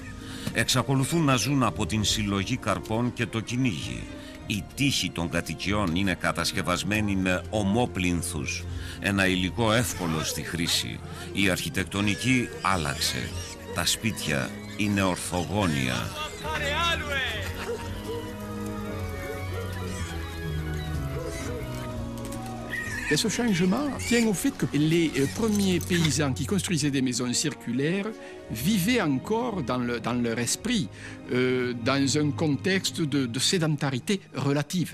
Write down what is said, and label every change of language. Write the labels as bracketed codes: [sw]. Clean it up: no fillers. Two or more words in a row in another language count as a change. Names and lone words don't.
[el] Εξακολουθούν να ζουν από την συλλογή καρπών και το κυνήγι. Η τείχη των κατοικιών είναι κατασκευασμένη με ομόπλινθους, ένα υλικό εύκολο στη χρήση. Η αρχιτεκτονική άλλαξε. Τα σπίτια είναι ορθογώνια. [fr] Et ce changement tient au fait que les premiers paysans qui construisaient des maisons circulaires vivaient encore dans leur esprit, dans un contexte de sédentarité relative.